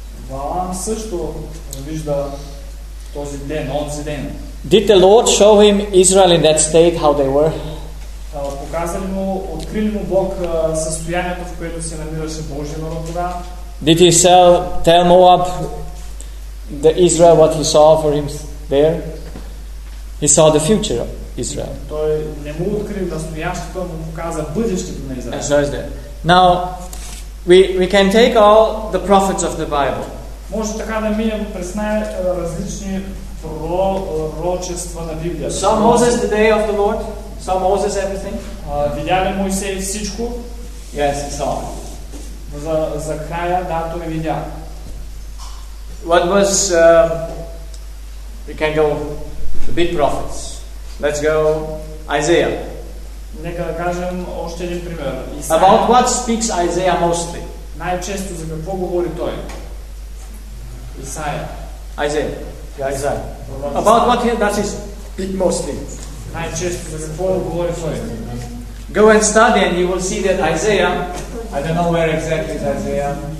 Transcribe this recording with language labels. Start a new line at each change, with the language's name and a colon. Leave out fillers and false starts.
Bulgarian: Балам също вижда този ден, онзи ден.
English: Did the Lord show him Israel in that state how they were?
Bulgarian: Показали му, открили му Бог състоянието, в което се намираше Божия народ тогава?
English: Did he tell Moab the Israel what he saw for him there? He saw the future Israel.
Bulgarian: Той не му откри настоящето, но показа бъдещето на Израел.
English: And so is that. Now, we can take all the prophets of the Bible.
Bulgarian: Може така да минем през най-различни пророчества на Библията.
English: Saw Moses the day of the Lord? Saw Moses everything?
Bulgarian: Видя ли Мойсей всичко?
English: Yes, he saw.
Bulgarian: За края, да, той видя.
English: What was we can go the big prophets. Let's go Isaiah.
Bulgarian: Нека да кажем още един пример.
English: About what speaks Isaiah mostly?
Bulgarian: Най-често за какво говори той?
English: Isaiah. About what does he speak mostly?
Bulgarian: Най-често за какво говори той?
English: Go and study and you will see that Isaiah, I don't know where exactly is Isaiah.